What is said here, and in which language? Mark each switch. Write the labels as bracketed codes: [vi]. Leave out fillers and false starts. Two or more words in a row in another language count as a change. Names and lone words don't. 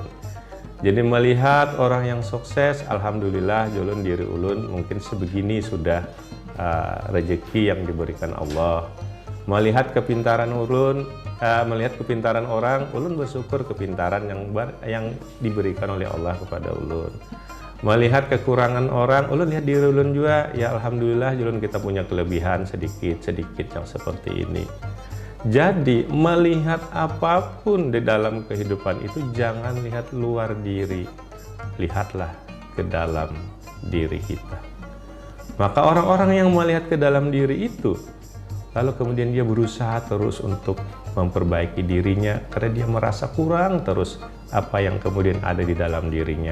[id] Jadi melihat orang yang sukses, alhamdulillah ulun diri ulun mungkin sebegini sudah rezeki yang diberikan Allah. Melihat kepintaran ulun, melihat kepintaran orang, ulun bersyukur kepintaran yang diberikan oleh Allah kepada ulun. Melihat kekurangan orang, ulun lihat diri ulun juga, ya alhamdulillah ulun kita punya kelebihan sedikit yang seperti ini. Jadi melihat apapun di dalam kehidupan itu jangan lihat luar diri, lihatlah ke dalam diri kita. Maka orang-orang yang melihat ke dalam diri itu, lalu kemudian dia berusaha terus untuk memperbaiki dirinya, karena dia merasa kurang terus apa yang kemudian ada di dalam dirinya.